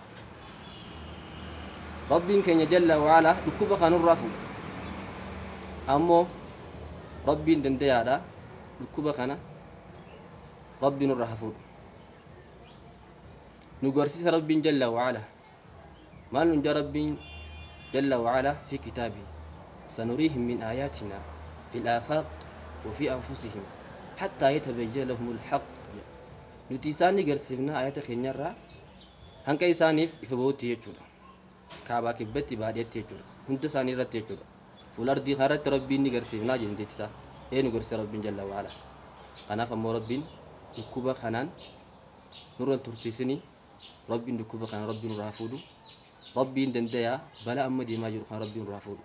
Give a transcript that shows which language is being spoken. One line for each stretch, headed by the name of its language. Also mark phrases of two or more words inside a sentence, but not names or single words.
Oromo: rabbiin keenya jalla wa'alaa dhukkuba kanurraa fuudha ammoo rabbiin dandayaadha dhukkuba kana rabbiin irraa hafuudha. nu garsiisa rabbiin jalla wa'alaa maal nun jaa rabbiin jalla wa'alaa fi kitaabii
Arabic: سنريهم من آياتنا في الآفاق وفي أنفسهم حتى يتبين لهم الحق.
Oromo: nuti isaan ni garsiifna ayata keenyarraa hanqa isaaniif ifa ba'utti jechuudha. kaabaa kibbatti baadiyyaatti jechuudha hunda isaanii irratti jechuudha. fuula ardii kanarratti rabbiin ni garsiifnaa jenteetti isaa nu garsiisa rabbiin jalla wa'alaa. kanaaf ammoo rabbiin dhukkuba kanaan nurra tursiisinii rabbiin dhukkuba kana rabbiin nurraa fuudhu rabbiin dandayaa balaa amma deemaa jiru kan rabbiin nurraa fuudhu.